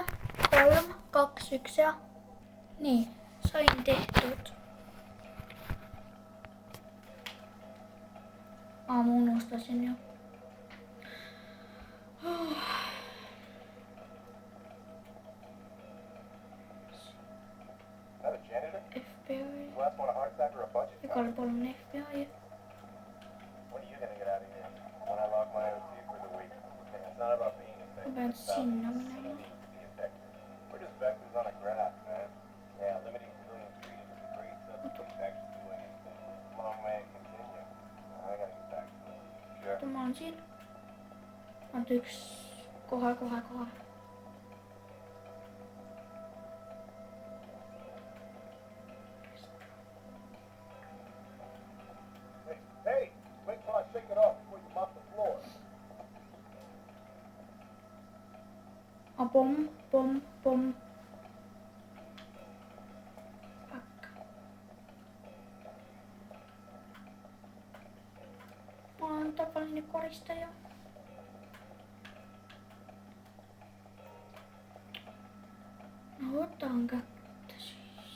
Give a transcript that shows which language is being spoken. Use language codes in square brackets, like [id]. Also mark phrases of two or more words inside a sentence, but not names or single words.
[et] 3, 2, 1 ja. Nii, sain tehtud. Ma unustasin ju. [en] Is that a janitor? FBI. Last one a heart attack or a budget? [et] Igal pool on FBI. [en] When are you gonna get out of here? When I lock my OT for the week. It's not about being [et] Ma [en] effective. [et] pean [en] It's about [et] sinna [en] being [et] minema. [en] effective. We're just vectors on a graph, man. Yeah, limiting civilian freedom is a great substitute actually doing anything. Long may it continue. I gotta get back to it. Sure. [et] Ma olen siin. Oota üks. Kohe. [en] Hey, wait till I shake it off before you mop the floor. Pom. [et] Ma olen tavaline koristaja. No võtan kätte siis.